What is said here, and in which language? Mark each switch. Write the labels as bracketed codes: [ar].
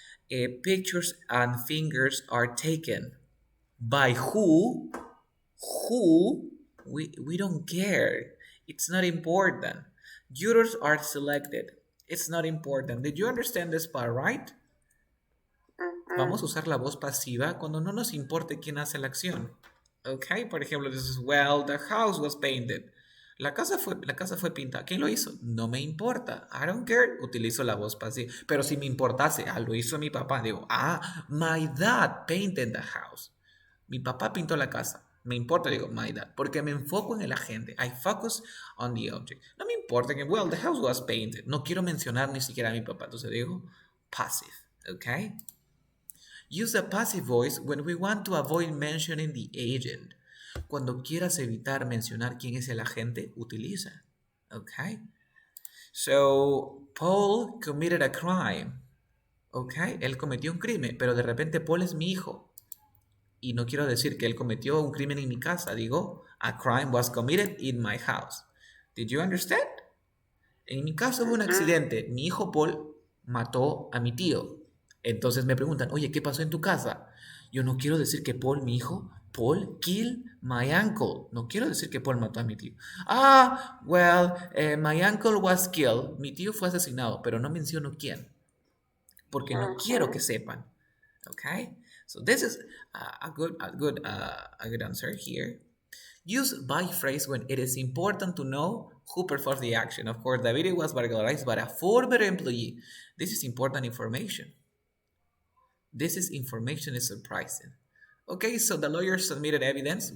[en] Pictures and fingers are taken. By who? Who? We don't care. It's not important. Jurors are selected. It's not important. Did you understand this part, right? [es] Vamos a usar la voz pasiva cuando no nos importe quién hace la acción. [en] Ok, por ejemplo, this is, well, the house was painted. [es] La casa fue pintada. ¿Quién lo hizo? No me importa. I don't care. Utilizo la voz pasiva. Pero si me importase, lo hizo mi papá. [en] Digo, my dad painted the house. [es] Mi papá pintó la casa. Me importa, digo, my dad. Porque me enfoco en el agente. [en] I focus on the object. No me importa que, well, the house was painted. [es] No quiero mencionar ni siquiera a mi papá. Entonces digo, passive. Ok. [en] Use the passive voice when we want to avoid mentioning the agent. [es] Cuando quieras evitar mencionar quién es el agente, utiliza. [en] Okay? So, Paul committed a crime. Okay? [es] Él cometió un crimen, pero de repente Paul es mi hijo. Y no quiero decir que él cometió un crimen en mi casa. [en] Digo, a crime was committed in my house. Did you understand? [es] En mi caso hubo un accidente. Mi hijo Paul mató a mi tío. Entonces me preguntan, oye, ¿qué pasó en tu casa? Yo no quiero decir que Paul, mi hijo, Paul killed my uncle. No quiero decir que Paul mató a mi tío. [en] Well, my uncle was killed. [es] Mi tío fue asesinado, pero no menciono quién. Porque no quiero que sepan. [en] Okay? So this is a good answer here. Use by phrase when it is important to know who performs the action. Of course, the video was burglarized by a former employee. This is important information. This is information is surprising. Okay, so the lawyer submitted evidence.